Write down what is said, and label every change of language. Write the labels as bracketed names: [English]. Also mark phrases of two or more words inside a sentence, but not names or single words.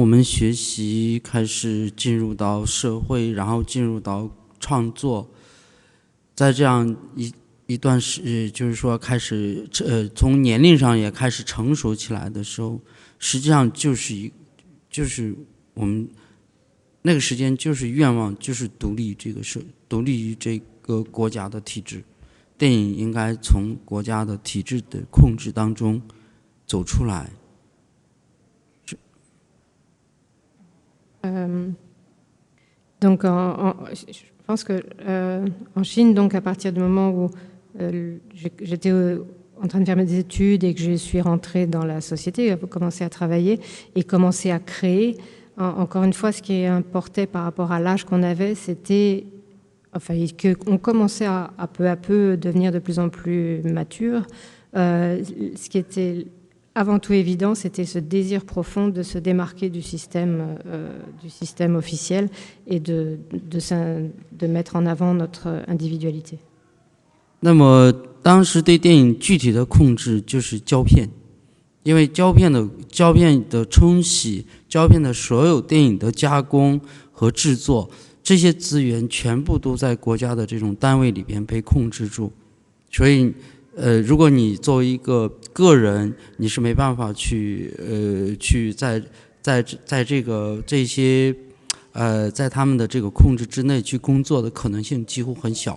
[Chinese] 们学习开始进入到社会，然后进入到创作，在这样一段就是说开始，从年龄上也开始成熟起来的时候，实际上就是我们。那个时间就是愿望，就是独立于这个国家的体制。电影应该从国家的体制的控制当中走出来。 [French] Donc, je pense que en Chine, donc à partir du moment où j'étais en train de faire mes études et que je suis rentrée dans la société, commencé à travailler et commencé à créer. Encore une fois, ce qui importait par rapport à l'âge qu'on avait, c'était qu'on commençait à peu devenir de plus en plus mature. Ce qui était avant tout évident, c'était ce désir profond de se démarquer du système officiel et de mettre en avant notre individualité. [Chinese] 那么当时对电影具体的控制就是胶片。因为胶片的冲洗，胶片的所有电影的加工和制作，这些资源全部都在国家的这种单位里边被控制住，所以如果你作为一个个人，你是没办法去在这些在他们的这个控制之内去工作的可能性几乎很小。